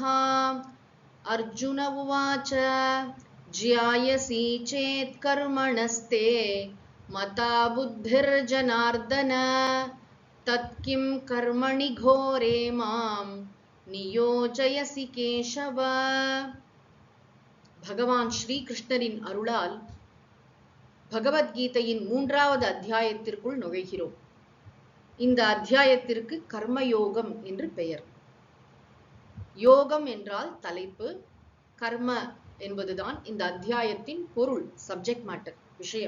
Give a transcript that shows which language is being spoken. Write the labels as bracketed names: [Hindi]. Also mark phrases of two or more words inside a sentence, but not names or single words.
[Sanskrit] अर्जुन उवाच ज्यायसि चेत् कर्मणस्ते मता बुद्धिर्जनार्दन तत्किं कर्मणि घोरे मां नियोजयसि केशव। [Tamil] பகவான் ஸ்ரீ கிருஷ்ணரின் அருளால் பகவத்கீதையின் 3வது அத்தியாயத்திற்குள் நுழைகிறோம். இந்த அத்தியாயத்திற்கு கர்மயோகம் என்று பெயர். யோகம் என்றால் தலைப்பு, கர்ம என்பதுதான் இந்த அத்தியாயத்தின் பொருள், [English] subject matter, [Tamil] விஷயம்.